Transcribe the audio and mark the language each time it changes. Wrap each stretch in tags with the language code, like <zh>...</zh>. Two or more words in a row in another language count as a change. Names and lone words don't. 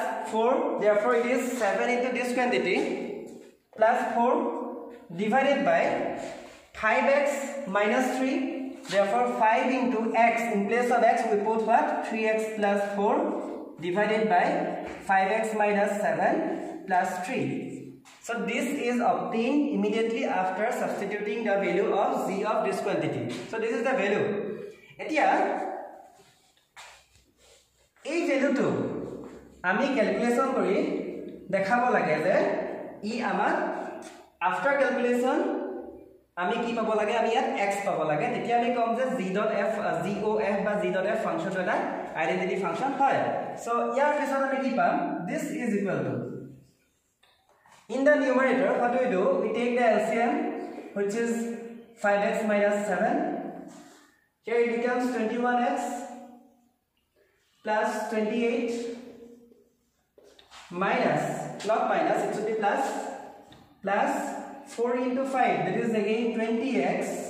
<en>4 therefore it is 7 into this quantity plus 4 divided by 5x minus 3 therefore 5 into x in place of x we put what 3x plus 4 divided by 5x minus 7 plus 3 so this is obtained immediately after substituting the value of z of this quantity so this is the value etia</en> <as>এই value টো আমি calculation কৰি দেখাব লাগে যে এ আমাৰ</as> <en>after calculation</en> <as>আমি কি পাব লাগে আমি ইয়াত x পাব লাগে তেতিয়া আমি কম যে z.f GOF বা z.f ফাংচন এটা</as> <en>identity function</en> <as>হয় সো ইয়াৰ পিছত আমি কি পাম</as> <en>this is equal to in the numerator what do we do we take the LCM which is 5x minus 7 here it becomes 21x plus 28 minus not minus it should be plus 4 into 5 that is again 20x</en>